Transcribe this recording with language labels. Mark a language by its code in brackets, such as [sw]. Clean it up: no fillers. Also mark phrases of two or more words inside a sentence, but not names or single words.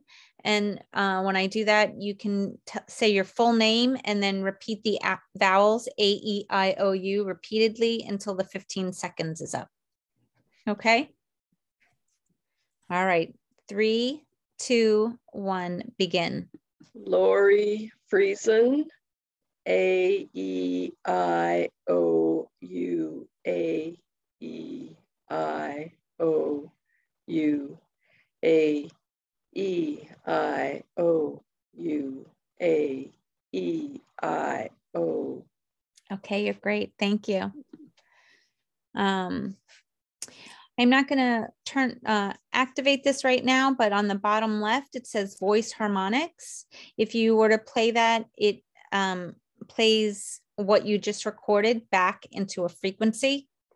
[en] And when I do that, you can say your full name and then repeat the vowels A, E, I, O, U repeatedly until the 15 seconds is up. Okay. All right. 3, 2, 1, begin. Lori Friesen, A, E, I, O, U, A, E, I, O, U, A, E, I, O, U, A, E, I, O, Okay, you're great. Thank you. I'm not going to activate this right now, but on the bottom left, it says voice harmonics. If you were to play that, it plays what you just recorded back into a frequency.